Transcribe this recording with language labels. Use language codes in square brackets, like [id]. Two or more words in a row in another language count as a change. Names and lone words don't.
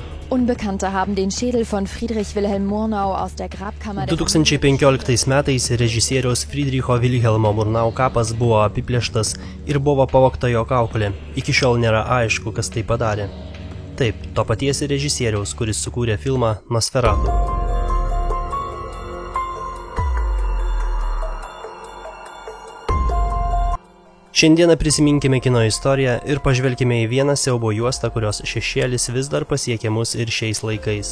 [de] Unbekannte haben den Schädel von Friedrich Wilhelm Murnau aus der Grabkammer. [lt] 2015 metais režisieriaus Friedricho Wilhelmo Murnau kapas buvo apiplėštas ir buvo pavogta jo kaukolė. Iki šiol nėra aišku, kas tai padarė. Taip, to paties režisieriaus, kuris sukūrė filmą Nosferatu. Šiandieną prisiminkime kino istoriją ir pažvelkime į vieną siaubo juostą, kurios šešėlis vis dar pasiekia mus ir šiais laikais.